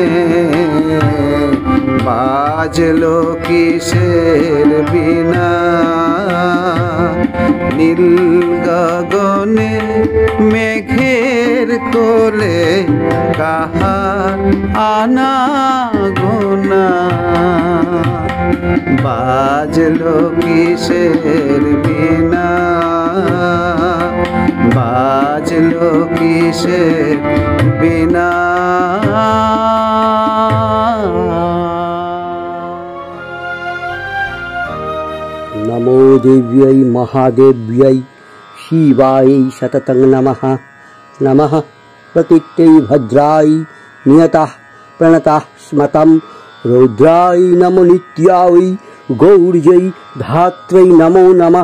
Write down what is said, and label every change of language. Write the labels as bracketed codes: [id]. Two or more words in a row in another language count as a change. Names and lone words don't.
[bn] বাজলো কিসের বীণা, নীল গগনে মেঘের কোলে কাহার আনাগোনা, বাজলো কিসের বীণা, বাজলো কিসের বীণা। [sa] नमो देव्यै महादेव्यै शिवायै सततं नमः। नमः प्रकृत्यै भद्राय नियतः प्रणतः स्मतं रौद्राय नमो नित्यायै गौर्यै धात्रै नमो नमः।